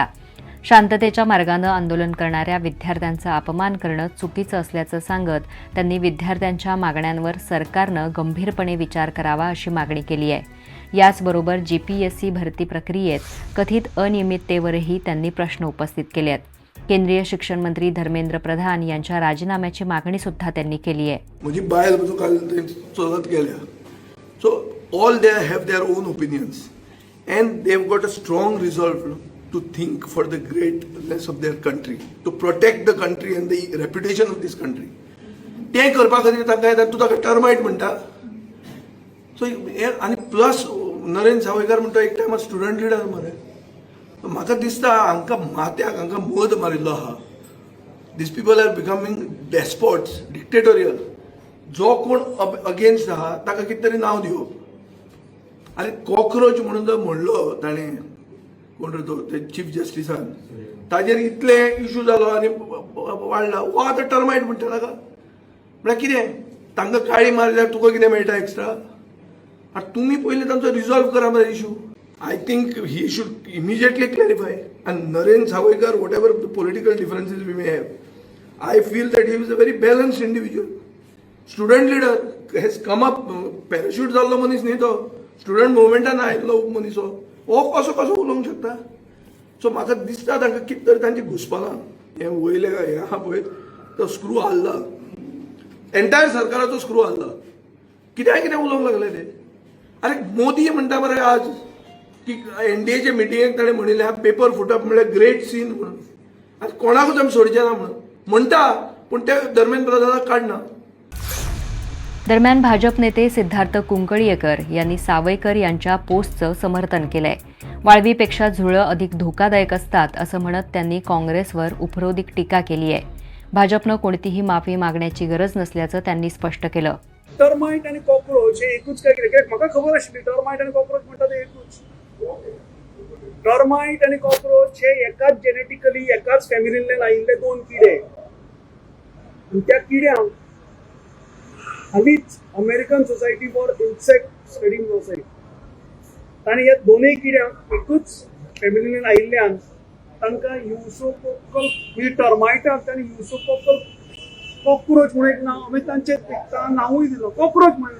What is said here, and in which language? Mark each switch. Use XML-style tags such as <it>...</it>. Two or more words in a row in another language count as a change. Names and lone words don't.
<mr>शांततेच्या मार्गानं आंदोलन करणाऱ्या विद्यार्थ्यांचा अपमान करणं चुकीचं असल्याचं सांगत त्यांनी विद्यार्थ्यांच्या मागण्यांवर सरकारनं गंभीरपणे विचार करावा अशी मागणी केली आहे. याचबरोबर जीपीएससी भरती प्रक्रियेत कथित अनियमिततेवरही त्यांनी प्रश्न उपस्थित केले आहेत. केंद्रीय शिक्षण मंत्री धर्मेंद्र प्रधान यांच्या राजीनाम्याची मागणी सुद्धा त्यांनी केली आहे.</mr> <kok>म्हजी बायल काल चलत गेल्या.</kok> <en>So all they have their own opinions and they have got a strong resolve to think for the greatness of their country, to protect the country and the reputation of this country.</en> <kok>तें करपा खातीर तांकां येता तूं ताका टर्माइट म्हणटा. सो आनी प्लस नरेंद्र सावयकर म्हणटा एक टायमार</kok> <en>student leader</en> <kok>मरे. म्हाका दिसता हांकां माथ्याक हांकां मध मारिल्लो आहा.</kok> <en>These people are becoming despots, dictatorial.</en> <kok>जो कोण अगेन्स्ट आहा ताका कितें तरी नांव दिवप. आनी कॉक्रोच म्हणून जर म्हणलो ताणें, कोण रे तो ते चीफ जस्टिसान, ताजेर इतले इशू जालो आनी वाडला. वो आतां टर्माइट म्हणटा ताका. म्हळ्यार कितें तांकां काळी मारल्यार तुका कितें मेळटा एक्स्ट्रा? आतां तुमी पयलीं तांचो रिजॉल्व करा मरे इशू.</kok> <en>I think he should immediately clarify. And Narendra Sawoykar, whatever the political differences we may have, I feel that he was a very balanced individual. Student leader has come up, parachute</en> <kok>जाल्लो मनीस न्ही तो,</kok> <en>student movement</en> <kok>आयिल्लो मनीस हो. हो कसो उलोवंक शकता? सो म्हाका दिसता तांकां कितें तरी तांची घुसपलां हें वयलें हें आहा पळय तो स्क्रू हाल्ला, एंटायर सरकाराचो स्क्रू हाल्ला. कित्याक उलोवंक लागले ते? अरे मोदी म्हणटा मरे आज की एनडीएचे मिटिंगेक ताणें म्हणिल्लें हा पेपर फुटप म्हणल्यार</kok> <en>great scene</en> <kok>म्हणून. आतां कोणाकूच आमी सोडचे ना म्हणून म्हणटा, पूण ते धर्मेंद्र प्रधानाक काडना.</kok> <mr>दरम्यान भाजप नेते सिद्धार्थ कुंकळयेकर यांनी सावयकर यांच्या पोस्टचं समर्थन केलंय. वाळवीपेक्षा झुरळं अधिक धोकादायक असतात असं म्हणत त्यांनी काँग्रेसवर उपरोधिक टीका केली आहे. भाजपनं कोणतीही माफी मागण्याची गरज नसल्याचं त्यांनी स्पष्ट केलं.</mr> <kok>टर्माइट आणि कॉक्रोच हे एकूच काय कितें म्हाका खबर आशिल्ली. टर्माइट आणि कॉक्रोच म्हणटा ते एकूच. टर्माइट आणि कॉक्रोच हे एकाच जेनेटिकली एकाच फॅमिलींतल्यान आयिल्ले दोन किडे. आणि त्या किड्यांक हालींच अमेरिकन सोसायटी फॉर इन्सेक्ट स्टडी सोसायटी तांणी ह्या दोनूय किड्यांक एकूच फॅमिलीन आयिल्ल्यान तांकां युसोकोकल म्हणजे टर्मायटाक तांणी युसोकोकल कॉक्रोच म्हणून एक नांव हांवें तांचें नांवूय दिलो कॉक्रोच म्हणलो.</kok>